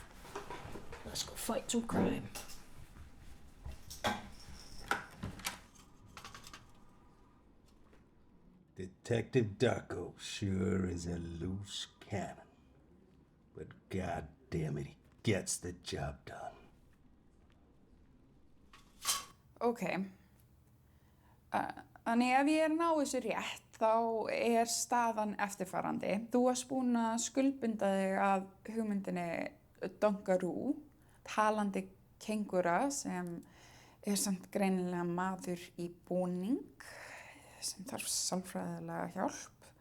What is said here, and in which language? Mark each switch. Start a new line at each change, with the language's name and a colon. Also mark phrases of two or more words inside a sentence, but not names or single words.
English: Let's go fight some crime. Detective Darko sure is a loose cannon. But god damn it, he gets the job done. Ok.
Icelandic: Þannig ef ég ná þessu rétt, þá er staðan eftirfarandi. Þú varst búin að skuldbinda þig að hugmyndinni Dunkaroo, talandi kengúra sem er samt greinilega maður í búning sem þarf sálfræðilega hjálp.